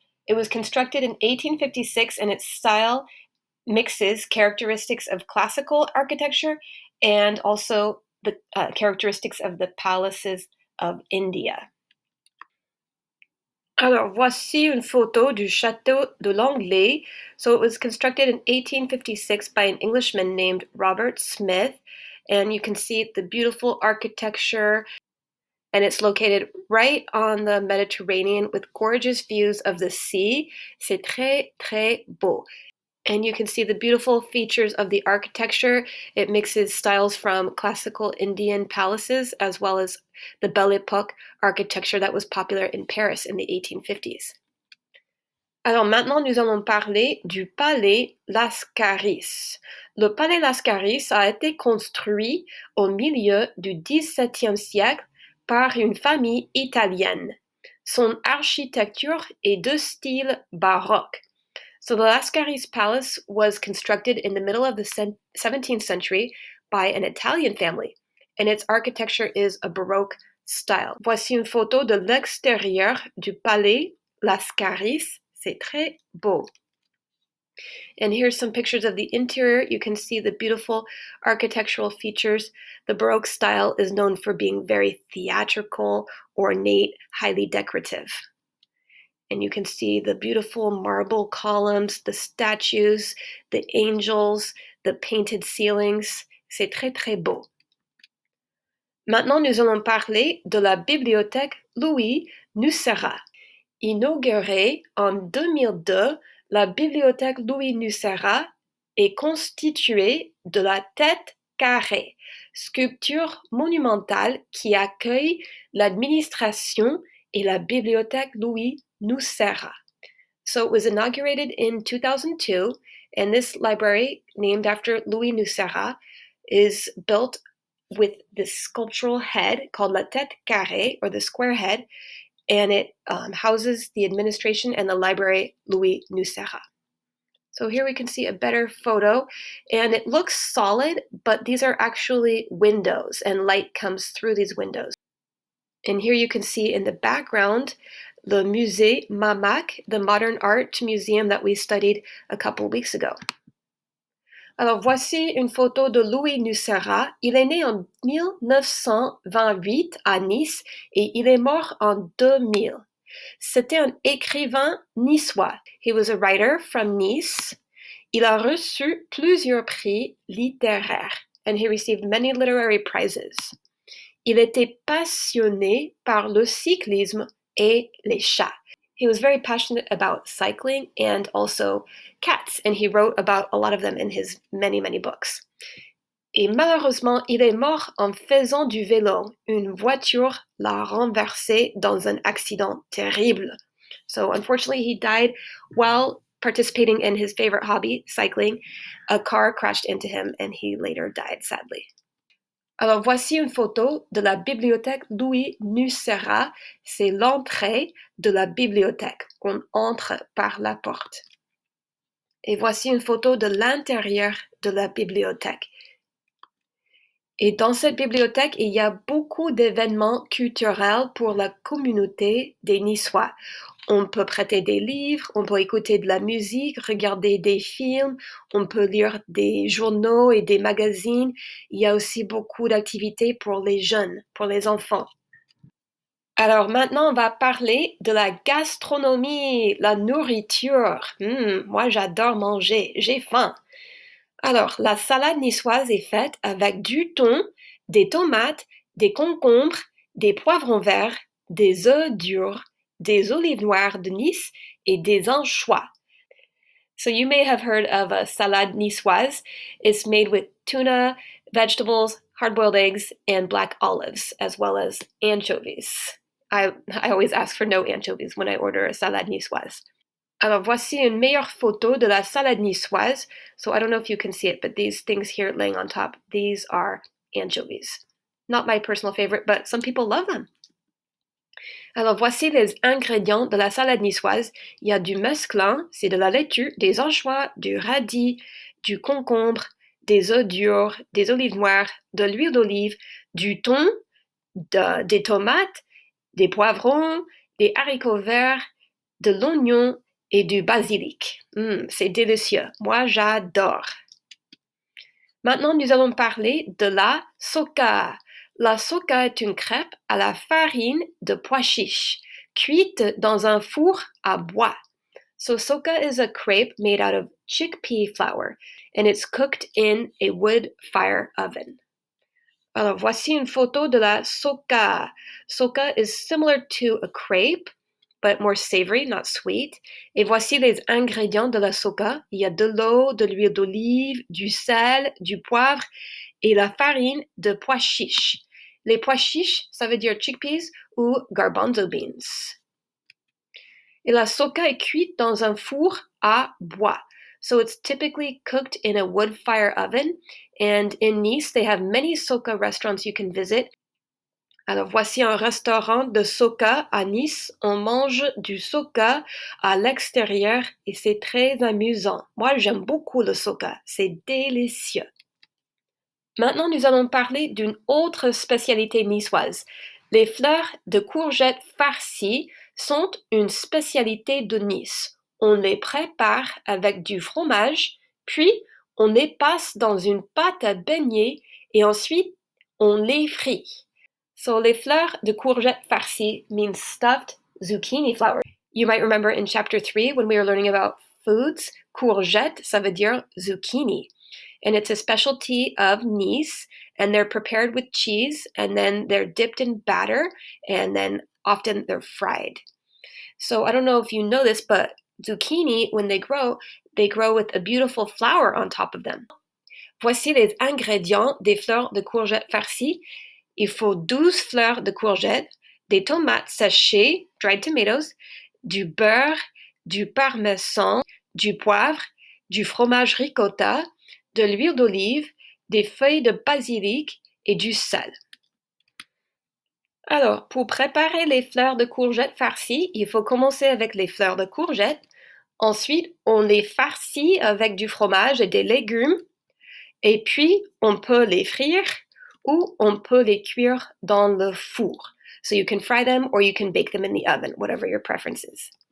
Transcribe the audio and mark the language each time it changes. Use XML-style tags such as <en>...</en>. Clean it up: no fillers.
<en>It was constructed in 1856 and its style mixes characteristics of classical architecture and also the characteristics of the palaces of India.</en> <fr>Alors, voici une photo du château de Langley.</fr> <en>So it was constructed in 1856 by an Englishman named Robert Smith. And you can see the beautiful architecture, and it's located right on the Mediterranean with gorgeous views of the sea.</en> <fr>C'est très, très beau.</fr> <en>And you can see the beautiful features of the architecture. It mixes styles from classical Indian palaces as well as the Belle Epoque architecture that was popular in Paris in the 1850s.</en> <fr>Alors maintenant, nous allons parler du palais Lascaris. Le palais Lascaris a été construit au milieu du XVIIe siècle par une famille italienne. Son architecture est de style baroque.</fr> <en>So the Lascaris Palace was constructed in the middle of the 17th century by an Italian family, and its architecture is a Baroque style.</en> <fr>Voici une photo de l'extérieur du palais Lascaris. C'est très beau.</fr> <en>And here's some pictures of the interior. You can see the beautiful architectural features. The Baroque style is known for being very theatrical, ornate, highly decorative. And you can see the beautiful marble columns, the statues, the angels, the painted ceilings.</en> <fr>C'est très, très beau. Maintenant, nous allons parler de la bibliothèque Louis Nucera. Inaugurée en 2002, la bibliothèque Louis Nucera est constituée de la tête carrée, sculpture monumentale qui accueille l'administration et la bibliothèque Louis Nucera.</fr> <en>So it was inaugurated in 2002, and this library, named after Louis Nucera, is built with this sculptural head called la tête carrée, or the square head, and it houses the administration and the library Louis Nucera. So here we can see a better photo, and it looks solid, but these are actually windows, and light comes through these windows. And here you can see in the background the Musée Mamac, the modern art museum that we studied a couple weeks ago.</en> <fr>Alors voici une photo de Louis Nucera. Il est né en 1928 à Nice et il est mort en 2000. C'était un écrivain niçois.</fr> <en>He was a writer from Nice.</en> <fr>Il a reçu plusieurs prix littéraires,</fr> <en>and he received many literary prizes.</en> <fr>Il était passionné par le cyclisme et les chats.</fr> <en>He was very passionate about cycling and also cats, and he wrote about a lot of them in his many, many books.</en> <fr>Et malheureusement, il est mort en faisant du vélo. Une voiture l'a renversé dans un accident terrible.</fr> <en>So unfortunately, he died while participating in his favorite hobby, cycling. A car crashed into him and he later died, sadly.</en> <fr>Alors voici une photo de la bibliothèque Louis Nucera. C'est l'entrée de la bibliothèque. On entre par la porte. Et voici une photo de l'intérieur de la bibliothèque. Et dans cette bibliothèque, il y a beaucoup d'événements culturels pour la communauté des Niçois. On peut prêter des livres, on peut écouter de la musique, regarder des films, on peut lire des journaux et des magazines. Il y a aussi beaucoup d'activités pour les jeunes, pour les enfants. Alors maintenant, on va parler de la gastronomie, la nourriture. Moi, j'adore manger, j'ai faim. Alors, la salade niçoise est faite avec du thon, des tomates, des concombres, des poivrons verts, des œufs durs, des olives noires de Nice et des anchois.</fr> <en>So you may have heard of a salade niçoise. It's made with tuna, vegetables, hard-boiled eggs, and black olives, as well as anchovies. I always ask for no anchovies when I order a salade niçoise. Alors, voici une meilleure photo de la salade niçoise. So I don't know if you can see it, but these things here laying on top, these are anchovies. Not my personal favorite, but some people love them.</en> <fr>Alors, voici les ingrédients de la salade niçoise. Il y a du mesclun, c'est de la laitue, des anchois, du radis, du concombre, des œufs durs, des olives noires, de l'huile d'olive, du thon, des tomates, des poivrons, des haricots verts, de l'oignon et du basilic. C'est délicieux. Moi, j'adore. Maintenant, nous allons parler de la soca. La soca est une crêpe à la farine de pois chiches, cuite dans un four à bois.</fr> <en>So soca is a crepe made out of chickpea flour, and it's cooked in a wood fire oven.</en> <fr>Alors, voici une photo de la soca.</fr> <en>Soca is similar to a crepe, but more savory, not sweet.</en> <fr>Et voici les ingrédients de la soca. Il y a de l'eau, de l'huile d'olive, du sel, du poivre et la farine de pois chiches. Les pois chiches, ça veut dire chickpeas ou</fr> <en>garbanzo beans.</en> <fr>Et la soca est cuite dans un four à bois.</fr> <en>So it's typically cooked in a wood fire oven. And in Nice, they have many soca restaurants you can visit.</en> <fr>Alors voici un restaurant de soca à Nice. On mange du soca à l'extérieur et c'est très amusant. Moi, j'aime beaucoup le soca. C'est délicieux. Maintenant, nous allons parler d'une autre spécialité niçoise. Les fleurs de courgettes farcies sont une spécialité de Nice. On les prépare avec du fromage, puis on les passe dans une pâte à beignet et ensuite on les frit.</fr> <en>So les fleurs de courgette farcies mean stuffed zucchini flowers. You might remember in chapter 3 when we were learning about foods, courgette,</en> <fr>ça veut dire</fr> <en>zucchini. And it's a specialty of Nice, and they're prepared with cheese, and then they're dipped in batter, and then often they're fried. So I don't know if you know this, but zucchini, when they grow with a beautiful flower on top of them.</en> <fr>Voici les ingrédients des fleurs de courgette farcies. Il faut 12 fleurs de courgette, des tomates séchées,</fr> <en>dried tomatoes,</en> <fr>du beurre, du parmesan, du poivre, du fromage ricotta, de l'huile d'olive, des feuilles de basilic et du sel. Alors, pour préparer les fleurs de courgette farcies, il faut commencer avec les fleurs de courgette. Ensuite, on les farcit avec du fromage et des légumes. Et puis, on peut les frire ou on peut les cuire dans le four.</fr> <en>So you can fry them or you can bake them in the oven, whatever your preference is.</en>